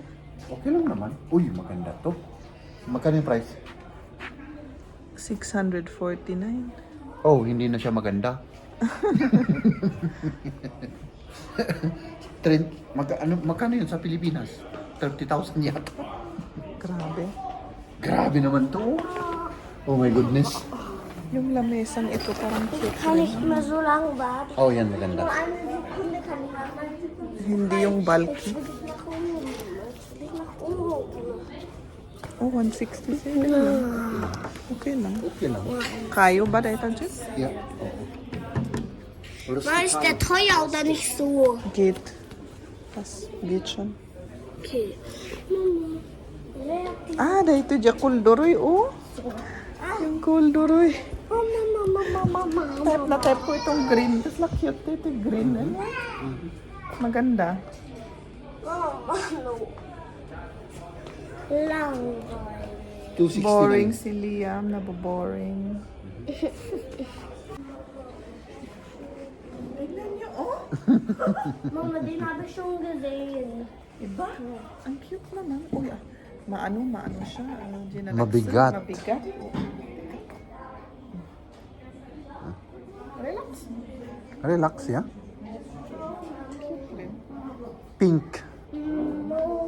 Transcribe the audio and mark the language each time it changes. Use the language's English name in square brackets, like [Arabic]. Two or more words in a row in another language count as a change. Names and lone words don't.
[Filipino] Okay lang naman. Uy, maganda to. Magkano yung price? 649. Oh, hindi na siya maganda. Magkano yun sa Pilipinas? 30,000 yata. Grabe. Grabe naman to. [English] Oh my goodness. [Filipino] Yung lamesang ito parang cute. [German] Kann ich mehr so lange warten? [Filipino] Oh, yan maganda. [German] Nur eine Sekunde kann ich warten. [Filipino] Hindi yung bulky. [German] Will ich nach oben? Will ich nach oben? [Filipino] Oh, 167 Okay lang. Okay lang. Kayo ba dahil ito, Yeah. [German] War ist der teuer oder nicht so? Geht. Pas, geht schon. Okay. Mama, wer hat die... [Filipino] Ah, dahil ito dyan, kulduroy, oh. Yung kulduroy. Oh, Mama. Type na type ko itong green. Tapos na cute ito yung green. Ano? Maganda. [German] Mama, no. Langweilig. [Filipino] 269. Boring si Liam. Naboboring. Tignan niyo, oh. [German] Mama, den habe ich schon gesehen. [Filipino] Iba? Ang cute naman. Uy, maano siya. Mabigat. Mabigat. Relax. Relax, ya. Pink. No.